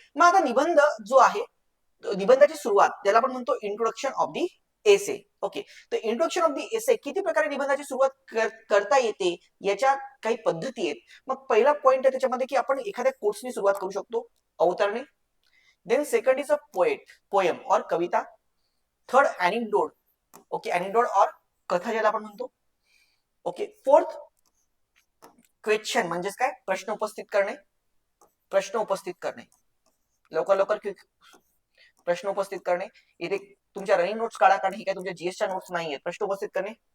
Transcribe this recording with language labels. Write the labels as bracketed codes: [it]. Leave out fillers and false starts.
[mr] मग आता निबंध जो आहे, निबंधाची सुरुवात ज्याला आपण म्हणतो [en] Introduction of the essay. [mr] Okay, तर [en] introduction of the essay [mr] किती प्रकारे निबंधाची सुरुवात करता येते, याच्या काही पद्धती आहेत. मग पहिला पॉइंट आहे त्याच्यामध्ये, की आपण एखाद्या कोट्सनी सुरुवात करू शकतो, अवतरणे. [en] Then second is a poem और कविता. Third anecdote. [mr] ओके, अॅनिक्डोट और कथा ज्याला आपण म्हणतो. ओके, फोर्थ क्वेश्चन, म्हणजेच काय, प्रश्न उपस्थित करणे. प्रश्न उपस्थित करणे, लवकर लवकर प्रश्न उपस्थित करणे. इथे तुमच्या रनिंग नोट्स काढा, कारण ही काय तुमच्या जीएसच्या नोट्स नाही आहेत. प्रश्न उपस्थित करणे.